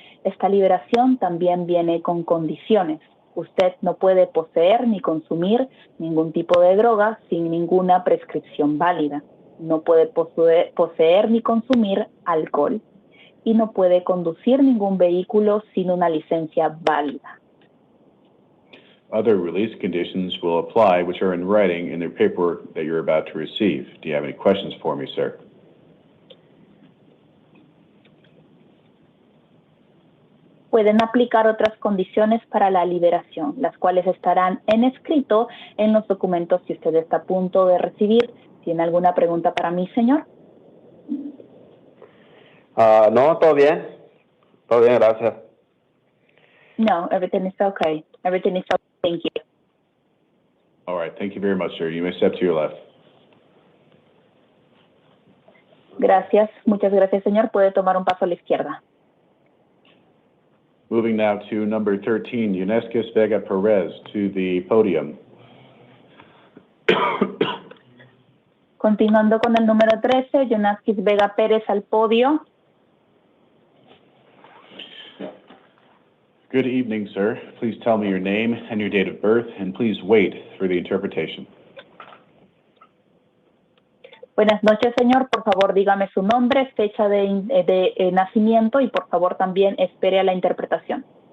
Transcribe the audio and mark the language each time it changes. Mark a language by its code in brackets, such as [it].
[es] Esta liberación también viene con condiciones. Usted no puede poseer ni consumir ningún tipo de droga sin ninguna prescripción válida. No puede poseer ni consumir alcohol. Y no puede conducir ningún vehículo sin una licencia válida. [en] Other release conditions will apply, which are in writing in the paperwork that you're about to receive. Do you have any questions for me, sir? [es] Pueden aplicar otras condiciones para la liberación, las cuales estarán en escrito en los documentos que usted está a punto de recibir. ¿Tiene alguna pregunta para mí, señor? No, todo bien. Todo bien, gracias. [en] No, everything is okay. Everything is okay. Thank you. All right, thank you very much, sir. You may step to your left. [es] Gracias, muchas gracias, señor. Puede tomar un paso a la izquierda. [en] Moving now to number 13, Yunescus Vega Perez to the podium. [es] Continuando con el número 13, Yunescus Vega Pérez al podio. [en] Good evening, sir. Please tell me your name and your date of birth, and please wait for the interpretation. [es] Buenas noches, señor. Por favor, dígame su nombre, fecha de nacimiento y por favor también espere a la interpretación.